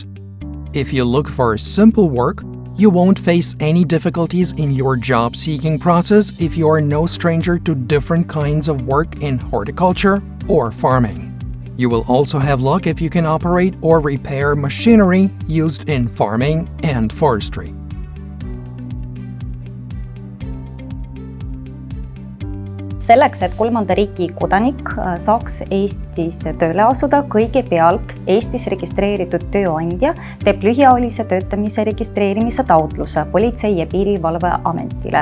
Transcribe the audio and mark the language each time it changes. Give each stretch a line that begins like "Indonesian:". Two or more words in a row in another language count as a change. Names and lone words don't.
English: If you look for simple work, you won't face any difficulties in your job-seeking process if you are no stranger to different kinds of work in horticulture or farming. You will also have luck if you can operate or repair machinery used in farming and forestry.
Estonian: Selleks, et kolmanda riigi kodanik saaks Eestis tööle asuda, kõigepealt Eestis registreeritud tööandja teeb lühiajalise töötamise registreerimise taotluse Politsei- ja Piirivalveametile.